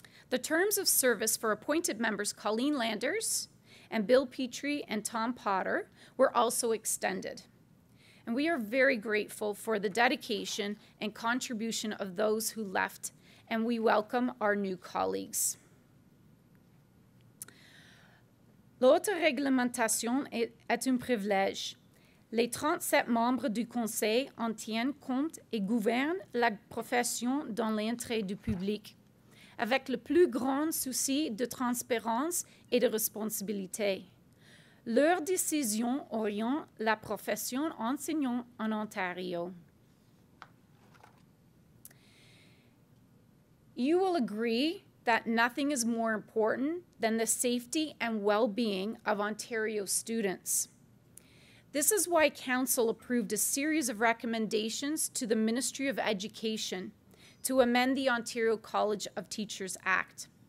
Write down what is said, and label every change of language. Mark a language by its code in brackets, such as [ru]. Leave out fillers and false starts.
[en] The terms of service for appointed members Colleen Landers and Bill Petrie and Tom Potter were also extended. And we are very grateful for the dedication and contribution of those who left, and we welcome our new colleagues. [fr] L'autoréglementation est un privilège. Les 37 membres du Conseil en tiennent compte et gouvernent la profession dans l'intérêt du public, avec le plus grand souci de transparence et de responsabilité. Leurs décisions orientent la profession enseignante en Ontario. [en] You will agree that nothing is more important than the safety and well-being of Ontario students. This is why Council approved a series of recommendations to the Ministry of Education to amend the Ontario College of Teachers Act.